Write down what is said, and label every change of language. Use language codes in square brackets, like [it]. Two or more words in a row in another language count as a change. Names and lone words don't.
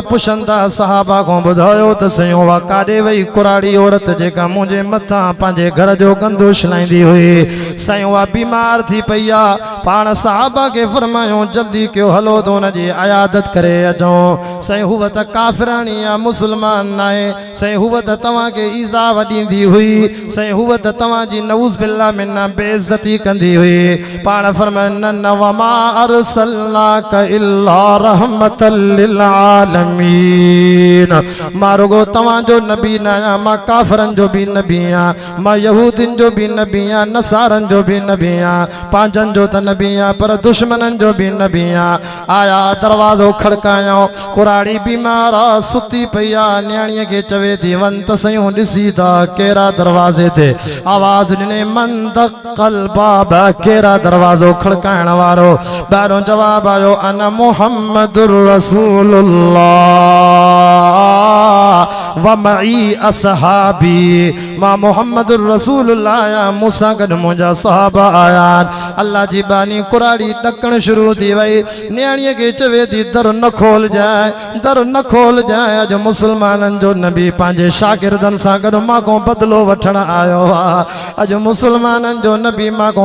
[sd] पुछंदा सहाबा खां ॿुधायो त सयूं उहा काॾे वई कुराड़ी औरत जेका मुंहिंजे मथां पंहिंजे घर जो गंद उछलाईंदी हुई सयूं उहा बीमार थी पई आहे पाण सहाबा खे फरमायूं जल्दी कयो हलो त हुनजी अयादत करे अचूं सयूं हूअ त काफ़िराणी आहे मुस्लमान न आहे सयूं हूअ त तव्हांखे ईज़ा वॾींदी हुई सही हुआ त तव्हांजी [ar] نعوذ بالله [sd] में न बेइज्जती कंदी हुई पाण फरमाइन न [ar] وما أرسلناك إلا رحمة لل [sd] आलमीन मां रुगो तव्हांजो नबी न आहियां मां काफ़िरनि जो बि नबी आहियां मां यहूदियुनि जो बि नबी आहियां नसारनि जो बि नबी आहियां पंहिंजनि जो त नबी आहियां पर दुश्मननि जो बि नबी आहियां आया दरवाज़ो खड़कायूं कुराड़ी बीमार आहे सुती पई आहे न्याणीअ खे चवे थी वञ त सयूं ॾिसी था कहिड़ा दरवाज़े ते आवाज़ ॾिने [ar] من دخل الباب [sd] कहिड़ा दरवाज़ो खड़काइण वारो ॿाहिरों जवाब आयो [ar] أنا محمد رسول الله ومعي أصحابي [sd] मां मुहम्मदुर रसूलुल्लाह आहियां मूंसां गॾु मुंहिंजा सहाबा आया अल्लाह जी बानी कुराड़ी ॾकण शुरू थी वई न्याणीअ खे चवे थी दर न खोल जाए अॼु मुस्लमाननि जो नबी पंहिंजे शागिर्दनि सां गॾु मां को बदिलो वठण आयो आहे अॼु मुस्लमाननि जो नबी मां को